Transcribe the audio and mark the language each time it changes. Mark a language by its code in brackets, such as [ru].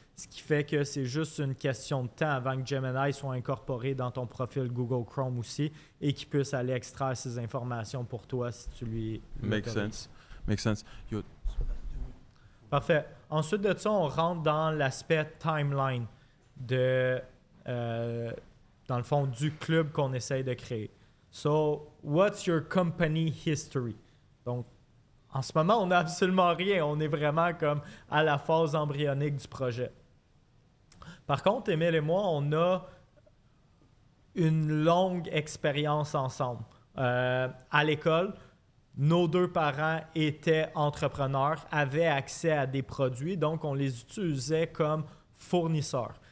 [fr] Ce qui fait que c'est juste une question de temps avant que Gemini soit incorporé dans ton profil Google Chrome aussi et qu'il puisse aller extraire ces informations pour toi si tu lui... [en] Make sense. Yo. [fr] Parfait. Ensuite de ça, on rentre dans l'aspect timeline dans le fond, du club qu'on essaye de créer. [en] So, what's your company history? [fr] Donc, en ce moment, on n'a absolument rien. On est vraiment comme à la phase embryonique du projet. Par contre, Émile et moi, on a une longue expérience ensemble. À l'école, nos deux parents étaient entrepreneurs, avaient accès à des produits, donc on les utilisait comme fournisseurs.